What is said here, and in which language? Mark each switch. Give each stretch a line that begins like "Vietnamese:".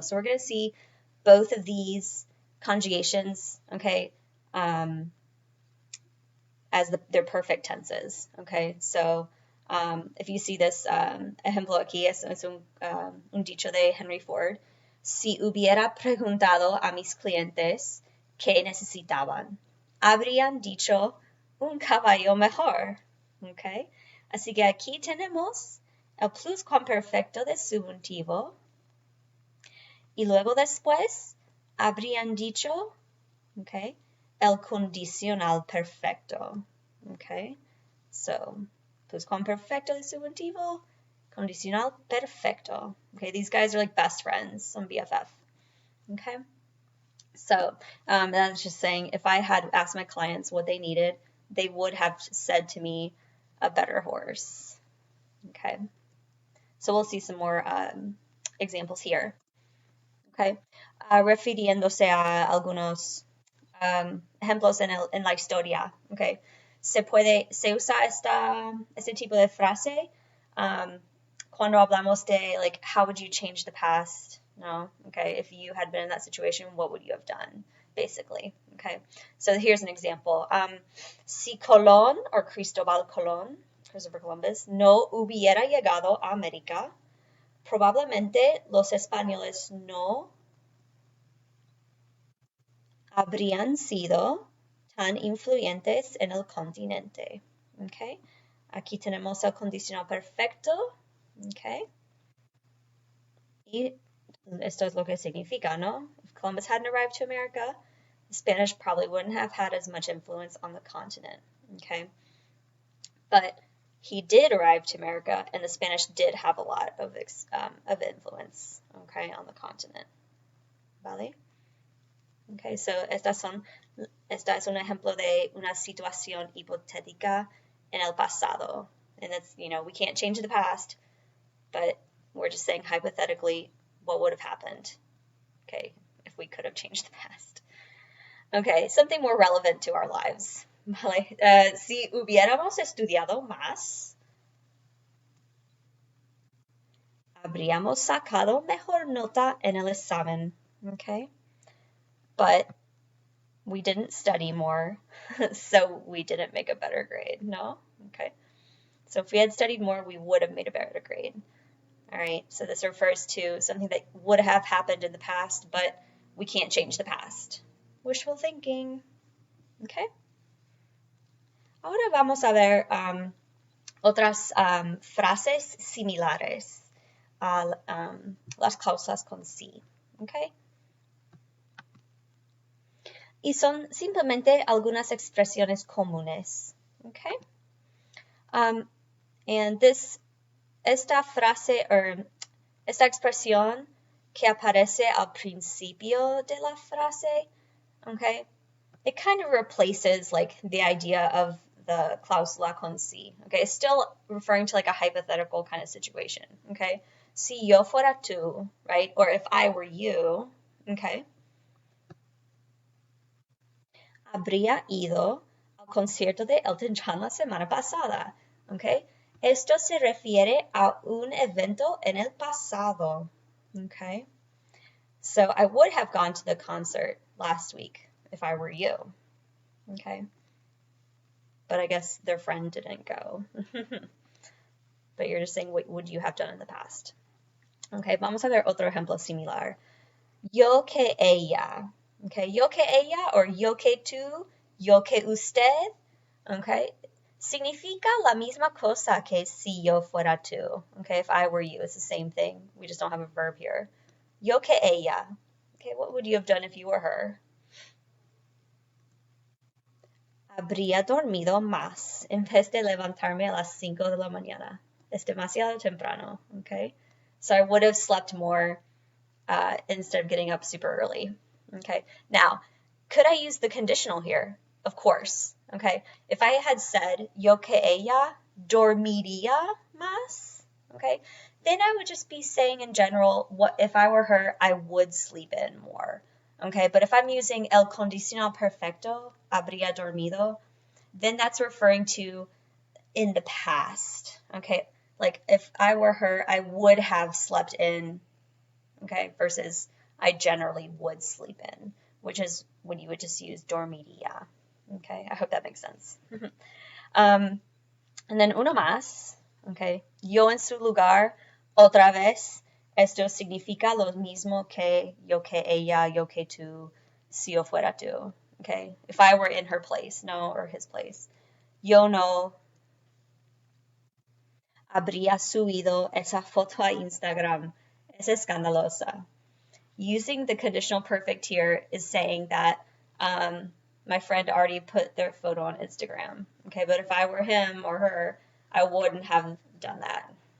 English: So we're going to see both of these conjugations, okay, as their perfect tenses, okay? So if you see this
Spanish: ejemplo aquí, es un dicho de Henry Ford. Si hubiera preguntado a mis clientes qué necesitaban, habrían dicho un caballo mejor, okay? Así que aquí tenemos el pluscuamperfecto de subjuntivo y luego después habrían dicho, okay, el condicional perfecto, okay? So, pluscuamperfecto de subjuntivo, condicional perfecto.
English: Okay, these guys are like best friends, some BFF. Okay? So, that's just saying if I had asked my clients what they needed, they would have said to me a better horse. Okay? So we'll see some more examples here. Okay?
Spanish: Refiriéndose a algunos ejemplos en la historia, okay. Se usa este tipo de frase cuando hablamos de,
English: like, how would you change the past, no, okay, if you had been in that situation, what would you have done, basically, okay. So here's an example.
Spanish: Si Colón, or Cristobal Colón, Christopher Columbus, no hubiera llegado a América, probablemente los españoles no habrían sido tan influyentes en el continente. Okay. Aquí tenemos el condicional perfecto. Okay. Y esto es lo que significa, ¿no?
English: If Columbus hadn't arrived to America, Spanish probably wouldn't have had as much influence on the continent, okay? But he did arrive to America, and the Spanish did have a lot of influence, okay, on the continent,
Spanish: ¿vale?
English: Okay, so esta es un ejemplo de una situación hipotética en el pasado. And that's, we can't change the past, but we're just saying hypothetically what would have happened, okay, if we could have changed the past. Okay, something more relevant to our lives.
Spanish: Vale. Si hubiéramos estudiado más, habríamos sacado mejor nota en el examen, okay?
English: But we didn't study more, so we didn't make a better grade, no? Okay. So if we had studied more, we would have made a better grade. All right, so this refers to something that would have happened in the past, but we can't change the past. Wishful thinking, okay?
Spanish: Ahora vamos a ver otras frases similares a las cláusulas con sí, okay? Y son simplemente algunas expresiones comunes, okay?
English: And
Spanish: esta frase or esta expresión que aparece al principio de la frase,
English: okay, it kind of replaces like the idea of the
Spanish: cláusula con sí,
English: okay? It's still referring to like a hypothetical kind of situation, okay?
Spanish: Si yo fuera tú,
English: right? Or if I were you, okay?
Spanish: Habría ido al concierto de Elton John la semana pasada, okay? Esto se refiere a un evento en el pasado, okay?
English: So I would have gone to the concert last week if I were you, okay? But I guess their friend didn't go. But you're just saying what would you have done in the past.
Spanish: Okay, vamos a ver otro ejemplo similar. Yo que ella, okay? Yo que ella or yo que tú, yo que usted, okay? Significa la misma cosa que si yo fuera tú, okay?
English: If I were you, it's the same thing. We just don't have a verb here.
Spanish: Yo que ella,
English: okay? What would you have done if you were her?
Spanish: Habría dormido más en vez de levantarme a las 5 de la mañana. Es demasiado temprano, okay?
English: So I would have slept more instead of getting up super early, okay? Now, could I use the conditional here? Of course, okay? If I had said,
Spanish: yo que ella dormiría más,
English: okay? Then I would just be saying in general, what if I were her, I would sleep in more, okay? But if I'm using
Spanish: el condicional perfecto, habría dormido,
English: then that's referring to in the past, okay? Like if I were her, I would have slept in, okay? Versus I generally would sleep in, which is when you would just use dormiría, okay? I hope that makes sense. And then
Spanish: uno más,
English: okay?
Spanish: Yo en su lugar, otra vez. Esto significa lo mismo que yo que ella, yo que tú, si yo fuera tú, okay?
English: If I were in her place, no, or his place.
Spanish: Yo no habría subido esa foto a Instagram. Es escandalosa.
English: Using the conditional perfect here is saying that my friend already put their photo on Instagram. Okay, but if I were him or her, I wouldn't have done that.